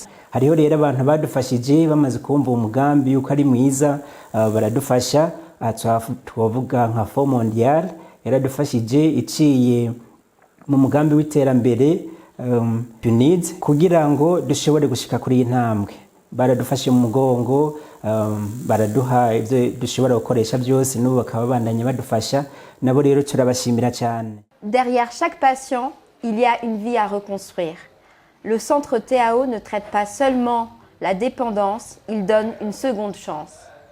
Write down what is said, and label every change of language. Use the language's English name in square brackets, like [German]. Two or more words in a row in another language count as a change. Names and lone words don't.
[Rundi] Hariho rero abantu badufashije bamaze kumva umugambi yuko ari mwiza baradufasha twavuga nka Fond Mondial yaradufashije iciye mu mugambi w'iterambere PNID kugira ngo dushobore gushika kuri intambwe baradufashe mu mugongo baraduha ibyo dushobora gukoresha byose n'ubu bakaba bandanye badufasha nabo rero turabashimira cyane. [French] Derrière chaque patient, il y a une vie à reconstruire. Le centre TAO ne traite pas seulement la dépendance, il donne une seconde chance.